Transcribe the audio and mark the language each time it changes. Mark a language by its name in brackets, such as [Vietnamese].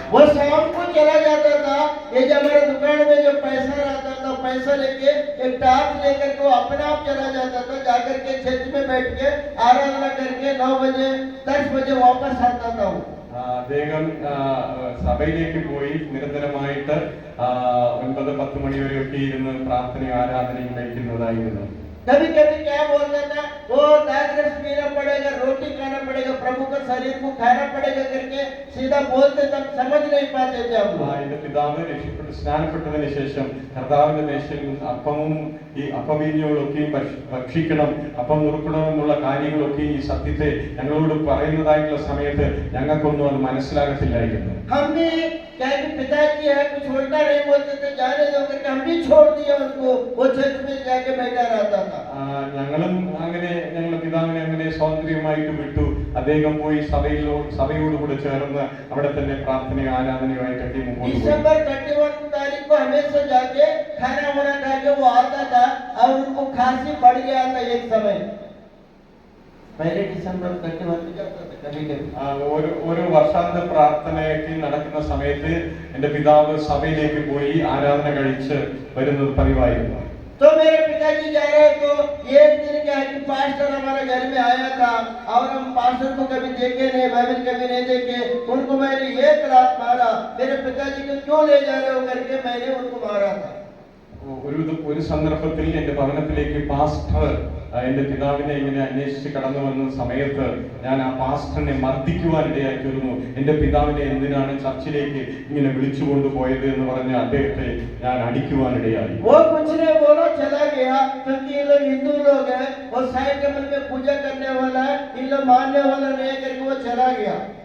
[Hindi] वो शाम को चला जाता था, ये जो हमारे दुकान में जो पैसा रहता था, पैसा लेके एक टार्च लेकर के वो अपने आप चला जाता था, जाकर के चर्च में बैठ के आराधना करके 9 बजे 10 बजे वापस आता था वो। [Malayalam] അദ്ദേഹം സഭയിലേക്ക് പോയി നിരന്തരമായിട്ട് 9-10 മണി വരെയൊക്കെ ഇരുന്ന് പ്രാർത്ഥനയും ആരാധനയും കഴിക്കുന്നതായിരുന്നു. [Hindi] कभी कभी क्या बोलता था, वो दाग रस पीना पड़ेगा, रोटी खाना पड़ेगा, प्रभु का शरीर को खाना पड़ेगा करके सीधा बोलते, तब समझ नहीं पाते थे हम लोग। [Malayalam] എന്റെ പിതാവ് രക്ഷിപ്പെട്ട് സ്നാനപ്പെട്ടതിന് ശേഷം കർത്താവിന്റെ മേശയിൽ അപ്പവും ഈ അപ്പവീഞ്ഞുകളൊക്കെയും ഭക്ഷിക്കണം, അപ്പം നുറുക്കണമെന്നുള്ള കാര്യങ്ങളൊക്കെ ഈ സത്യത്തെ ഞങ്ങളോട് പറയുന്നതായിട്ടുള്ള സമയത്ത് ഞങ്ങൾക്കൊന്നും അത് മനസ്സിലാകത്തില്ലായിരുന്നു. [Hindi] हम भी क्या कि पिताजी है कुछ उल्टा नहीं बोलते थे, जाने दो करके हम भी छोड़ दिया उनको, वो चर्च में जाके बैठा रहता था। [Malayalam] ഞങ്ങളും അങ്ങനെ ഞങ്ങളുടെ പിതാവിനെ അങ്ങനെ സ്വാതന്ത്ര്യമായിട്ട് വിട്ടു. അദ്ദേഹം പോയി സഭയോടുകൂടെ ചേർന്ന് അവിടെ തന്നെ പ്രാർത്ഥനയും ആരാധനയുമായിട്ടൊക്കെ മുമ്പോട്ട് പോയി. [Hindi] दिसंबर 31 तारीख को हमेशा जाके खाना वाना खा के वो आता था और उनको खांसी बढ़ गया था एक समय। पहले दिसंबर 31 को जाता था कभी कभी। [Malayalam] ഓരോ വർഷാന്ത പ്രാർത്ഥനയൊക്കെ നടക്കുന്ന സമയത്ത് എന്റെ പിതാവ് സഭയിലേക്ക് പോയി ആരാധന കഴിച്ച് വരുന്നത് പതിവായിരുന്നു. [Hindi] तो मेरे पिताजी जा रहे तो एक दिन क्या है कि पास्टर हमारे घर में आया था और हम पास्टर को कभी देखे नहीं, बाइबल कभी नहीं देखे, उनको मैंने एक रात मारा। मेरे पिताजी को क्यों ले जा रहे हो करके मैंने उनको मारा था। [Malayalam] ഒരു സന്ദർഭത്തിൽ എന്റെ ഭവനത്തിലേക്ക് പാസ്റ്റർ എന്റെ പിതാവിനെ ഇങ്ങനെ അന്വേഷിച്ച് കടന്നു വന്ന സമയത്ത് ഞാൻ ആ പാസ്റ്ററിനെ മർദ്ദിക്കുവാനിടയായി തീർന്നു. എന്റെ പിതാവിനെ എന്തിനാണ് ചർച്ചിലേക്ക് ഇങ്ങനെ വിളിച്ചുകൊണ്ടുപോയത് എന്ന് പറഞ്ഞ് അദ്ദേഹത്തെ ഞാൻ അടിക്കുവാനിടയായി. [Hindi] वो कुछ नहीं बोला, चला गया, क्योंकि ये लोग हिंदू लोग हैं, वो साई टेबल में पूजा करने वाला है, इन लोग मानने वाला नहीं है करके वो चला गया।